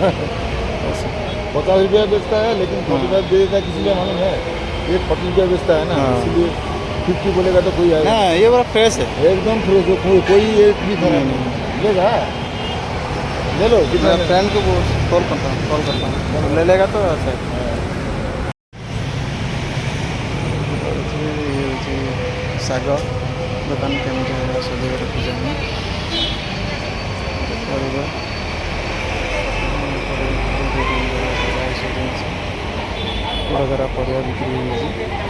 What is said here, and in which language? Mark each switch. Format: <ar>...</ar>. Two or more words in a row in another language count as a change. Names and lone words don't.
<hi>50 रुपया बेचता है लेकिन 45 दे देता है, किसी लिए मालूम है? ये 40 रुपया बेचता है ना, हाँ। इसीलिए 50 बोलेगा तो कोई आएगा। हाँ ये पूरा फ्रेश है। एकदम फ्रेश हो, कोई एक भी खराब नहीं लेगा। ले लो कितना मेरा फ्रेंड को कॉल करता हूँ ले लेगा तो अच्छा है।</hi> <or>ଶାଗ ଦୋକାନ କେମିତି ସଜେଇ ରଖିଛି ଆମେ ପରିବା ବଡ଼ ପରିବା ବିକ୍ରି ହେଉଛି</or>